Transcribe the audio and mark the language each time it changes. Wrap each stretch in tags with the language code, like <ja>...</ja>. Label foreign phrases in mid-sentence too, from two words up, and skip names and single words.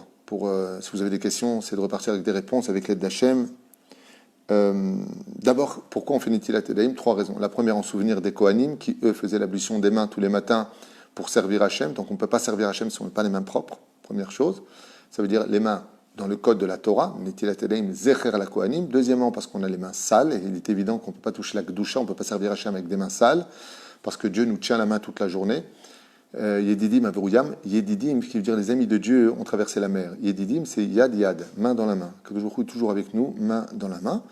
<fr>Si vous avez des questions, c'est de repartir avec des réponses, avec l'aide d'Hachem. D'abord, pourquoi on fait</fr> <he>נטילת ידיים?</he> <fr>3 raisons. La première, en souvenir des Kohanim, qui, eux, faisaient l'ablution des mains tous les matins pour servir Hachem. Donc, on ne peut pas servir Hachem si on n'a pas les mains propres, première chose. Ça veut dire les mains dans le code de la Torah,</fr> <he>נטילת ידיים זכר לכהנים.</he> <fr>Deuxièmement, parce qu'on a les mains sales, et il est évident qu'on ne peut pas toucher la Kedusha, on ne peut pas servir Hachem avec des mains sales, parce que Dieu nous tient la main toute la journée.</fr> <he>ידידים עברו ים,</he> <fr>Yedidim, qui veut dire les amis de Dieu ont traversé la mer. Yedidim, c'est</fr> <he>יד יד,</he> <fr>main dans la main. Que toujours avec nous, main dans la main.</fr>